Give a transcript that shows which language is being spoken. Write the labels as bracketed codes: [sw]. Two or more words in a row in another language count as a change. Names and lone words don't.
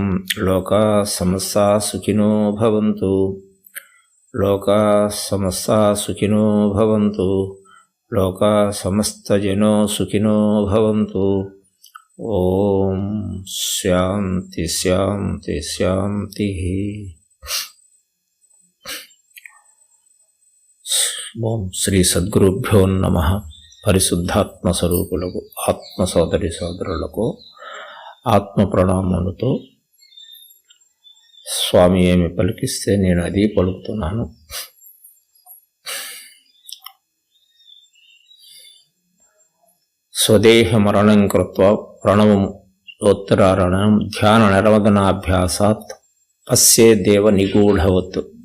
[sa] लोकाः समस्ताः सुखिनो भवन्तु, लोकाः समस्ताः सुखिनो भवन्तु, लोकाः समस्तजनो सुखिनो भवन्तु। ओम शांति शांति शांति। ओम श्री सद्गुरुभ्यो नमः। [te] పరిశుద్ధాత్మ స్వరూపులకు ఆత్మ సోదరి సోదరులకు ఆత్మ ప్రణామములతో స్వామి ఏమి పలికిస్తే నేను అది పలుకుతున్నాను. [sa] స్వదేహ మరణం కృత్వా ప్రణవం ఉత్తరారణం ధ్యాన నిర్వదనాభ్యాసాత్ పశ్యేదేవ నిగూఢవత్.